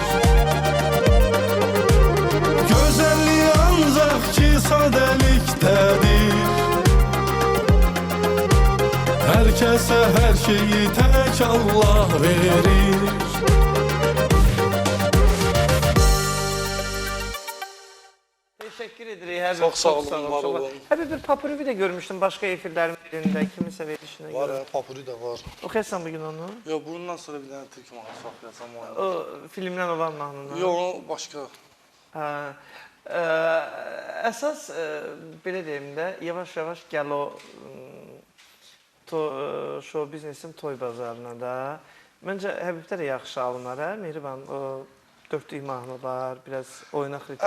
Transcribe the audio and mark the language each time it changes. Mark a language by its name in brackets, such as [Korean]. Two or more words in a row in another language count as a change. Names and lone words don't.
[Turkish] Güzelliği ancak ki sadeliktedir. Herkese her şeyi tek Allah verir. Teşekkür ederim. [Azerbaijani] Həbib. Çox sağ olun, var olun. Həbib, bir papürüvi də görmüşdüm başqa efirlərin birində, kimisə verilişinə Var görə. ya, papuri de var. Oxuyasan bugün onu? [Turkish] Ya bundan sonra bir tane Türk mahnısı okuyacağım o O anda. [Azerbaijani] filmdən olan mahnını. [Turkish] Yok, o başka. [Azerbaijani] Hə. Əsas belə deyim də, yavaş-yavaş gəl o show biznesin toy bazarına da. Məncə Həbibdə də yaxşı alınır, hə? Mehriban, o dörtlük mahnılar, biraz oynaq ritmli